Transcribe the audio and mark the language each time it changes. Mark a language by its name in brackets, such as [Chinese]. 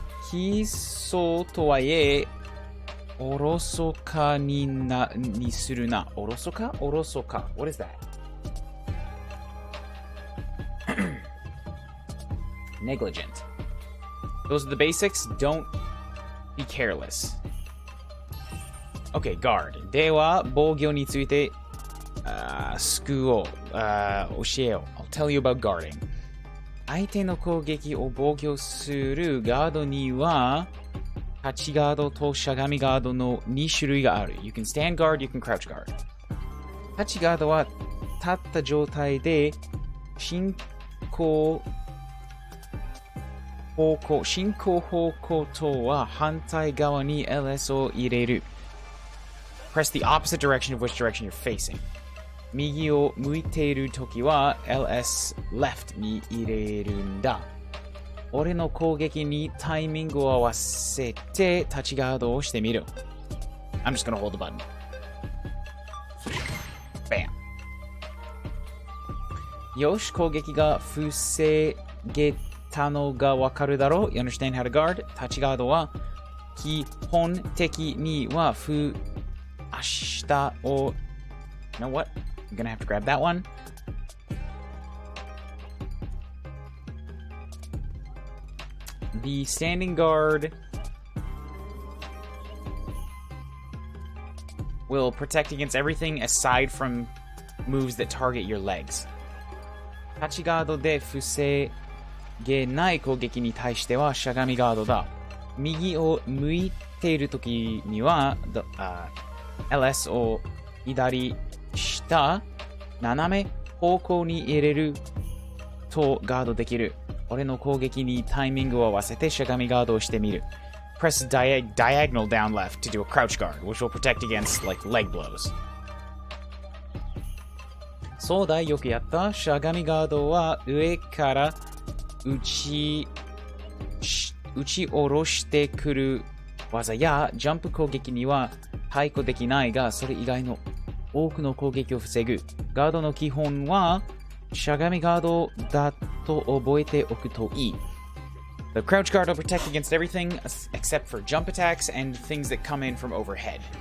[Japanese] 必須とはいえ、おろそかにするな。おろそか [English] What is that? Negligent. Those are the basics. Don't be careless. Okay, guard. [Japanese] では、防御について、救おう。教えよう。 [English] I'll tell you about guarding. [Japanese] 相手の攻撃を防御するガードには、立ちガードとしゃがみガードの2種類がある。 [English] You can stand guard, you can crouch guard. [Japanese] 立ちガードは立った状態で進行方向とは反対側に LS を入れる。 [English] Press the opposite direction of which direction you're facing. [Japanese] 右を向いているときは LS [English] left [Japanese] に入れるんだ。俺の攻撃にタイミングを合わせて立ちガードをしてみる。 [English] I'm just gonna hold the button. Bam. [Japanese] よし、攻撃が防げたのがわかるだろう。 [English] You understand how to guard? [Japanese] 立ちガードは基本的には下を [English] You know what? I'm gonna have to grab that one. The standing guard will protect against everything aside from moves that target your legs. [Japanese] 立ちガードで防げない攻撃に対してはしゃがみガードだ。右を向いているときには、LS を左下斜め方向に入れるとガードできる。俺の攻撃にタイミングを合わせてしゃがみガードをしてみる。 [English] Press diagonal down left to do a crouch guard, which will protect against like leg blows. [Japanese] そうだ、よくやった。しゃがみガードは上から打ち下ろしてくる技やジャンプ攻撃には対抗できないが、それ以外の多くの攻撃を防ぐ。ガードの基本はしゃがみガードだと覚えておくといい。 [English] The crouch guard will protect against everything except for jump attacks and things that come in from overhead.